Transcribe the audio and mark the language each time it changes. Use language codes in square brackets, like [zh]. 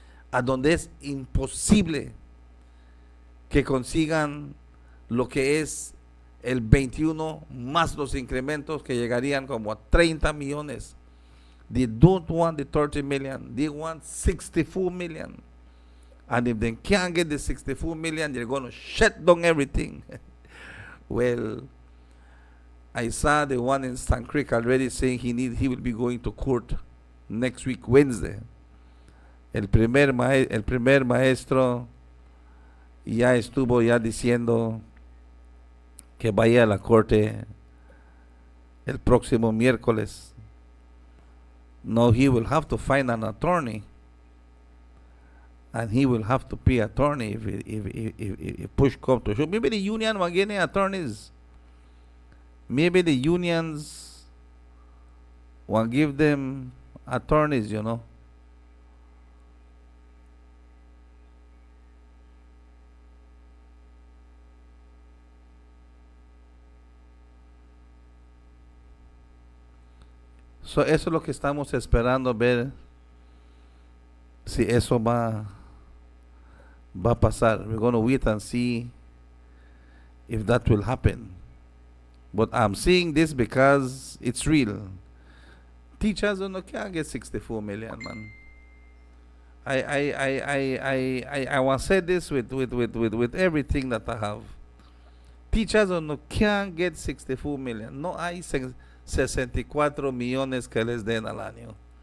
[es] A donde es imposible que consigan lo que es el 21 más los incrementos que llegarían como a 30 millones. [en] They don't want the 30 million. They want 64 million. And if they can't get the 64 million, they're going to shut down everything. Well, I saw the one in Stan Creek already saying he will be going to court next week, Wednesday. [es] El primer maestro ya estuvo ya diciendo que vaya a la corte el próximo miércoles. [en] No, he will have to find an attorney, and he will have to pay attorney if push comes to shove. Maybe the union will get any attorneys. Maybe the unions will give them attorneys, you know. [es] So eso es lo que estamos esperando ver si eso va a pasar. [en] We're going to wait and see if that will happen. But I'm saying this because it's real. Teachers can't get 64 million, man. I want to say this with everything that I have. Teachers can't get 64 million. [es] No hay 64 millones que les den al año.